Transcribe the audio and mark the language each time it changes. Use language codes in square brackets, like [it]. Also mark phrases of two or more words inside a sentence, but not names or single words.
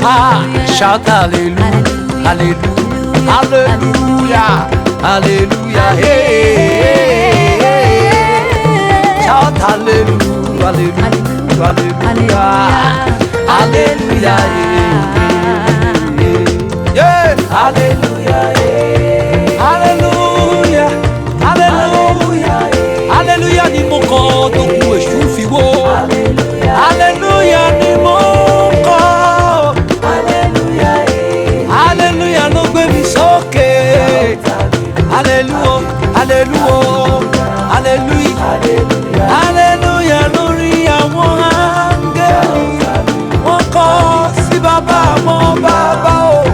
[en] Shout hallelujah, hallelujah, hallelujah, Shout hallelujah, hallelujah, hallelujah, yeah, [yo] hallelujah, hallelujah, hallelujah, hallelujah ni mo kọ tó kù èṣù fi wó, hallelujah ni mo kọ, hallelujah ló gbé mi sókè, hallelujah, hallelujah, hallelujah, hallelujah lórí àwọn áńgẹ́lì, wọ́n kọ sí bàbá àwọn bàbá o,